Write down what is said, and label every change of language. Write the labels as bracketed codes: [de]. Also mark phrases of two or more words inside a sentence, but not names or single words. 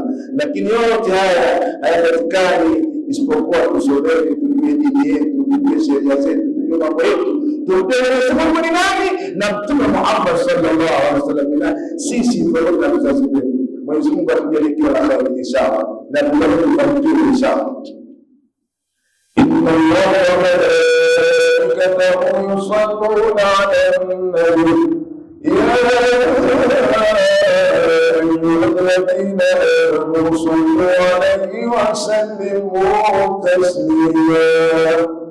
[sw] Lakini yote haya hayapatikani isipokuwa tusomeni, tujue dini yetu, tujue sheria zetu, tujue mambo yetu, tujue Mwenyezi Mungu ni nani na Mtume Muhammad [ar] صلى الله عليه وسلم [sw] ni nani. Sisi ndio na vizazi wetu. Mwenyezi Mungu atujalie kila la kheri inshallah, na tufanikiwe inshallah. [ar] إن الله كتبوا يصلون على النبي يا أيها الذين آمنوا صلوا عليه وسلموا تسليما.